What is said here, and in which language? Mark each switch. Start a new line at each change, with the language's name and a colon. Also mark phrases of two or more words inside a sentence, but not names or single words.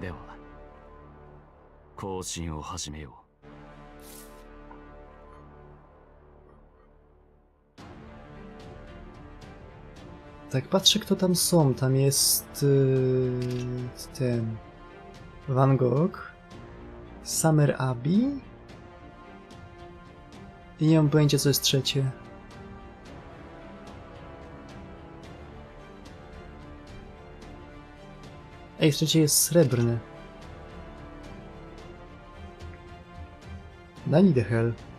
Japanese: では行進を始めよう。
Polish: Tak patrzę, kto tam są. Tam jest ten Van Gogh, Summer Abbey i nie mam pojęcia, co jest trzecie. Ej, trzecie jest srebrne.
English: Nani the hell.